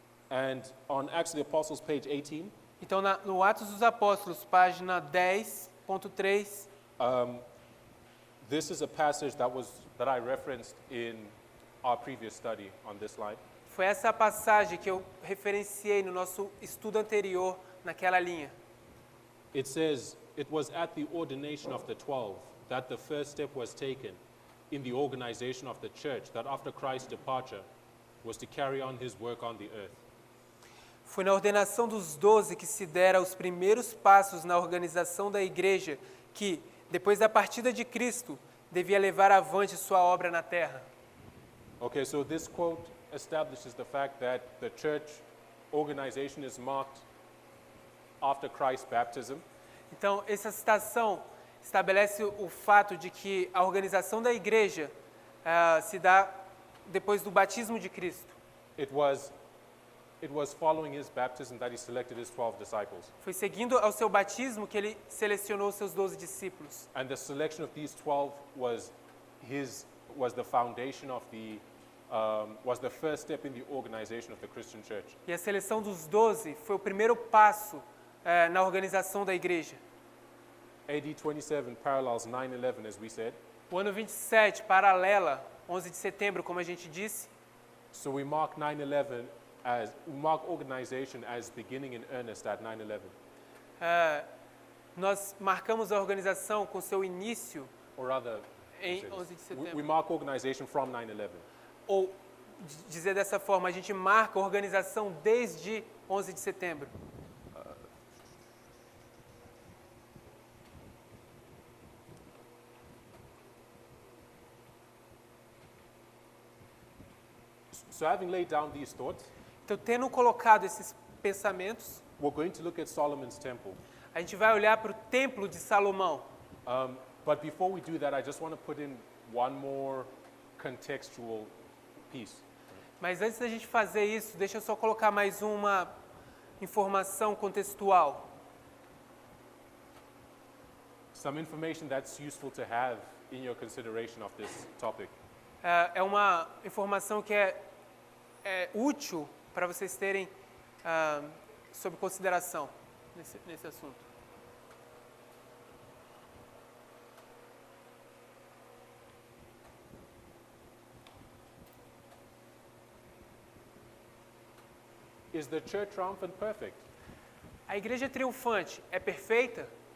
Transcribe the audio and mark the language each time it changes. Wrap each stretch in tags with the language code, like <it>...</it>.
<en>And on Acts of the Apostles, page 18,</en> <pt>Então no Atos dos Apóstolos, página 10.3,</pt> <en>this is a passage that I referenced in our previous study on this line.</en> <pt>foi essa a passagem que eu referenciei no nosso estudo anterior naquela linha.</pt> <en>It says, it was at the ordination of the 12 that the first step was taken in the organization of the church that after Christ's departure was to carry on his work on the earth.</en> <pt>Foi na ordenação dos 12 que se dera os primeiros passos na organização da igreja que, depois da partida de Cristo, devia levar avante sua obra na terra.</pt> <en>Okay, so this quote establishes the fact that the church organization is marked after Christ's baptism.</en> <pt>Então, essa citação estabelece o fato de que a organização da igreja se dá depois do batismo de Cristo.</pt> <en>It was following his baptism that he selected his 12 disciples.</en> <pt>Foi seguindo ao seu batismo que ele selecionou seus 12 discípulos.</pt> <en>And the selection of these 12 was the foundation of was the first step in the organization of the Christian church.</en> <pt>E a seleção dos 12 foi o primeiro passo na organização da igreja.</pt> <en>AD 27 parallels 9/11, as we said.</en> <pt>O ano 27 paralela 11 de setembro, como a gente disse.</pt> <en>So we mark 9/11 organization as beginning in earnest at 9/11.</en> <pt>Nós marcamos a organização com seu início</pt> <en>Or rather,</en> <pt>em</pt> <en>say this.</en> <pt>11 de setembro.</pt> <en>We mark organization from 9/11.</en> <pt>Ou dizer dessa forma, a gente marca a organização desde 11 de setembro.</pt> <en>So having laid down these thoughts,</en> <pt>Então, tendo colocado esses pensamentos,</pt> <en>we're going to look at Solomon's temple.</en> <pt>a gente vai olhar para o templo de Salomão.</pt> <en>But before we do that, I just want to put in one more contextual piece.</en> <pt>Mas antes da gente fazer isso, deixa eu só colocar mais uma informação contextual.</pt> <en>Some information that's useful to have in your consideration of this topic.</en> <pt>É uma informação que é útil para vocês terem sob consideração nesse assunto.</pt> <en>Is the church triumphant perfect?</en> <pt>A igreja triunfante é perfeita?</pt>